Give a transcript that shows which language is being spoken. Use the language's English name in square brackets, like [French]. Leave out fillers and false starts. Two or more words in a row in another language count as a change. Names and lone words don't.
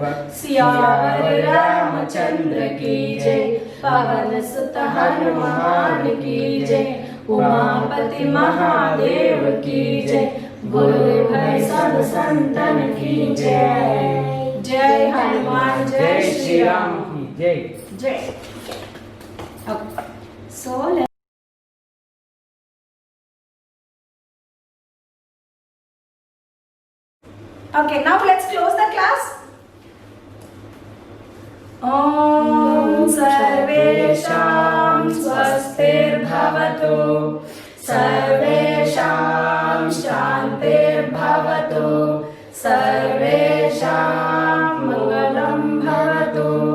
[Hindi] सियावर रामचंद्र की जय, पवन सुत हनुमान की जय, उमापति महादेव की जय, गुरु भाई सब संतन की जय। जय हनुमान, जय श्री राम की जय। जय। [English] So okay, now let's close the class. [Sanskrit] ॐ सर्वेषां स्वस्तिर्भवतु, सर्वेषां शान्तिर्भवतु, सर्वेषां मङ्गलं भवतु,